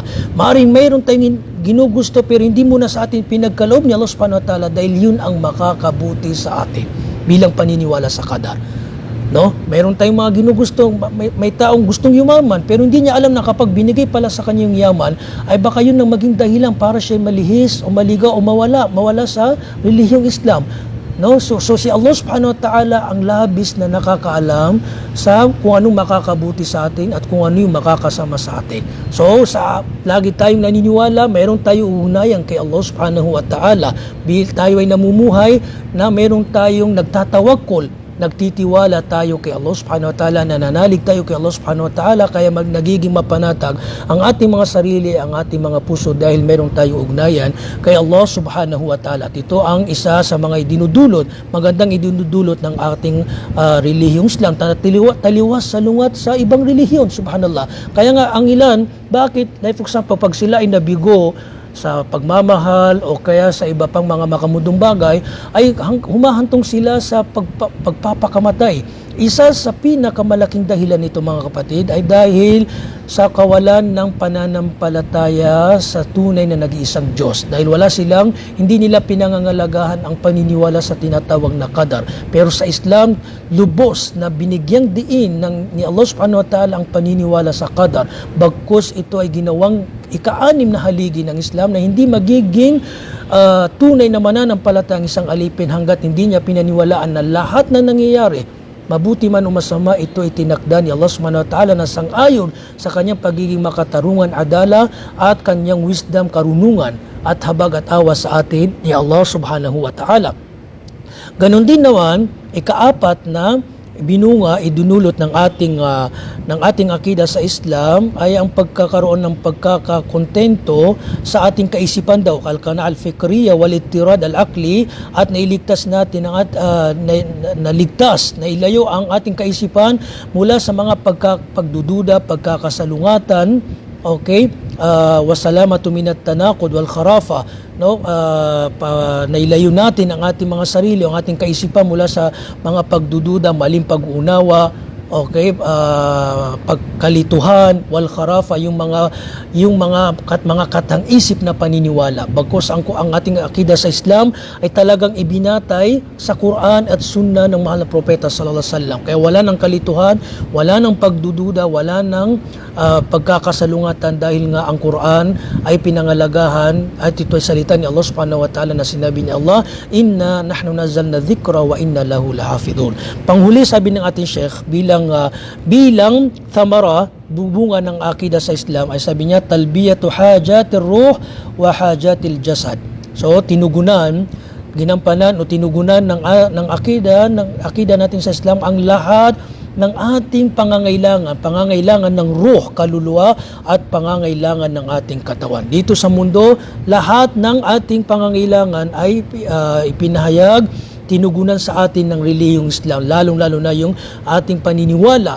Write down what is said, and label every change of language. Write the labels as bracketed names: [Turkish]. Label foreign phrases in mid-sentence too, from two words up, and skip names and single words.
[Filipino] Maaring mayroon tayong ginugusto pero hindi muna sa atin pinagkaloob ni Allah [Arabic] سبحانه وتعالى, [Filipino] dahil yun ang makakabuti sa atin bilang paniniwala sa qadar. No? Mayroon tayong mga ginugusto, may taong gustong yumaman pero hindi niya alam na kapag binigay pala sa kanya yung yaman ay baka yun ang maging dahilan para siya malihis o maligaw o mawala sa relihiyong Islam. No? So si Allah [Arabic] سبحانه وتعالى [Filipino] ang labis na nakakaalam sa kung anong makakabuti sa atin at kung ano yung makakasama sa atin. So lagi tayong naniniwala, mayroon tayong ugnayan kay Allah [Arabic] سبحانه وتعالى. [Filipino] Tayo ay namumuhay na mayroon tayong nagtatawakkol, nagtitiwala tayo kay Allah [Arabic] سبحانه وتعالى, [Filipino] nananalig tayo kay Allah [Arabic] سبحانه وتعالى, [Filipino] kaya nagiging mapanatag ang ating mga sarili, ang ating mga puso, dahil meron tayong ugnayan kay Allah [Arabic] سبحانه وتعالى. [Filipino] At ito ang isa sa mga magandang idinudulot ng ating relihiyong Islam, taliwas salungat sa ibang relihiyon, subhanallah. Kaya nga ang ilan, bakit, [English] like for example, [Filipino] pag sila ay nabigo sa pagmamahal o kaya sa iba pang mga makamundong bagay, ay humahantong sila sa pagpapakamatay. Isa sa pinakamalaking dahilan nito mga kapatid ay dahil sa kawalan ng pananampalataya sa tunay na nag-iisang Diyos. Dahil hindi nila pinangangalagahan ang paniniwala sa tinatawag na qadar. Pero sa Islam, lubos na binigyang diin ni Allah [Arabic] سبحانه وتعالى [Filipino] ang paniniwala sa qadar. Bagkus ito ay ginawang ika-anim na haligi ng Islam na hindi magiging tunay na mananampalataya ang isang alipin hanggat hindi niya pinaniwalaan na lahat na nangyayari, mabuti man o masama, ito itinakda ni Allah [Arabic] سبحانه وتعالى [Filipino] na sang-ayon sa kanyang pagiging makatarungan, adala at kanyang wisdom, karunungan at habag at awa sa atin ni Allah [Arabic] سبحانه وتعالى. [Filipino] Ganon din naman, ika-apat na idunulot ng ating akida sa Islam ay ang pagkakaroon ng pagkakakontento sa ating kaisipan daw, [Arabic] القناعة الفكرية والاطراد العقلي, [Filipino] at nailigtas natin nailayo ang ating kaisipan mula sa mga pagdududa, pagkakasalungatan, [Arabic] والسلامة من التناقض والخرافة, [Filipino] nailayo natin ang ating mga sarili, ang ating kaisipan mula sa mga pagdududa, maling pag-unawa, pagkalituhan, [Arabic] والخرافة, [Filipino] yung mga katang-isip na paniniwala. Bagkus ang ating akida sa Islam ay talagang ibinatay sa Quran at Sunnah ng mahal na propeta [Arabic] صلى الله عليه وسلم. [Filipino] Kaya wala nang kalituhan, wala nang pagdududa, wala nang pagkakasalungatan, dahil nga ang Quran ay pinangalagahan at ito ay salita ni Allah [Arabic] سبحانه وتعالى [Filipino] na sinabi ni Allah, [Arabic] إنا نحن نزلنا الذكر وإنا له لحافظون. [Filipino] Panghuli, sabi ng ating Sheikh, bilang thamara, bubunga ng akida sa Islam, ay sabi niya, [Arabic] تلبية حاجة الروح وحاجة الجسد. [Filipino] So ginampanan o tinugunan ng akida natin sa Islam ang lahat ng ating pangangailangan ng ruh, kaluluwa, at pangangailangan ng ating katawan. Dito sa mundo, lahat ng ating pangangailangan ay ipinahayag, tinugunan sa atin ng relihiyong Islam, lalong-lalo na yung ating paniniwala.